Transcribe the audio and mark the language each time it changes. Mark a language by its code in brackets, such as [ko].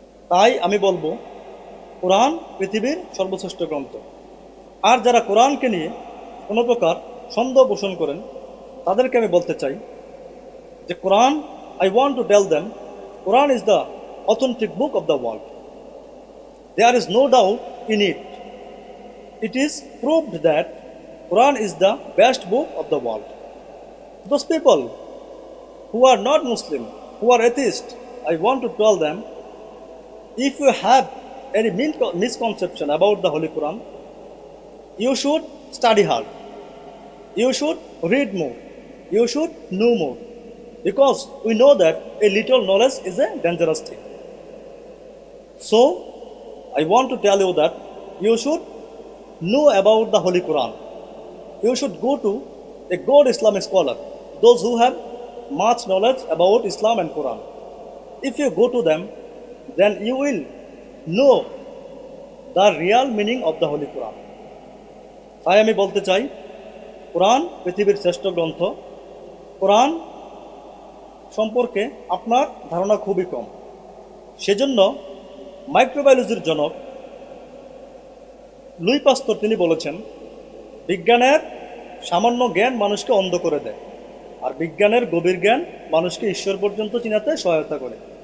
[bn] তাই আমি বলবো, কোরআন পৃথিবীর সর্বশ্রেষ্ঠ গ্রন্থ। আর যারা কোরআনকে নিয়ে কোনো প্রকার সন্দেহ পোষণ করেন, তাদেরকে আমি বলতে চাই যে কোরআন, [en] I want to tell them, Quran is the authentic book of the world. There is no doubt in it. It is proved that Quran is the best book of the world. Those people who are not Muslim, who are atheist, I want to tell them, if you have any misconception about the Holy Quran, you should study hard. You should read more. You should know more. Because we know that a little knowledge is a dangerous thing. So, I want to tell you that you should know about the Holy Quran. You should go to a good Islamic scholar, those who have much knowledge about Islam and Quran. If you go to them, then you will know the real meaning of the Holy Quran. [bn] তাই আমি বলতে চাই, কোরআন পৃথিবীর শ্রেষ্ঠ গ্রন্থ। কোরআন সম্পর্কে আপনার ধারণা খুবই কম। সেজন্য মাইক্রোবায়োলজির জনক লুই পাস্তুর তিনি বলেছেন, বিজ্ঞানের সামান্য জ্ঞান মানুষকে অন্ধ করে দেয়, আর বিজ্ঞানের গভীর জ্ঞান মানুষকে ঈশ্বর পর্যন্ত চিনাতে সহায়তা করে।